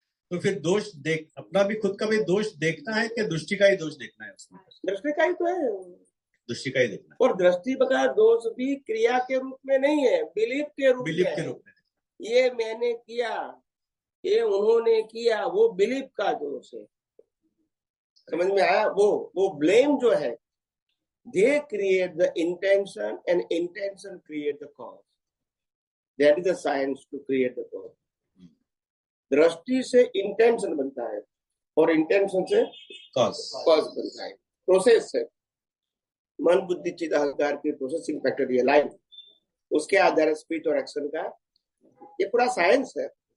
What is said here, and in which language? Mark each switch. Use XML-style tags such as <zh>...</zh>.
<hi>तो फिर दोष देख, अपना भी खुद का भी दोष देखना है कि दृष्टि का ही दोष देखना है, उसमें दृष्टि का ही तो है, दृष्टि का ही देखना है। और दृष्टि का दोष भी क्रिया के रूप में नहीं है, बिलीफ के रूप में। ये मैंने किया, ये उन्होंने किया, वो बिलीफ का दोष है। समझ में आया, वो ब्लेम जो है,</hi> <en>they create the intention and intention create the cause. That is the science to create the cause.</en> <hi>दृष्टि से इंटेंशन बनता है और इंटेंशन से कॉज बनता है, प्रोसेस है। मन बुद्धि चित्त अहंकार की प्रोसेसिंग फैक्टर ये लाइन, उसके आधार स्पीच और एक्शन का ये पूरा साइंस है।</hi>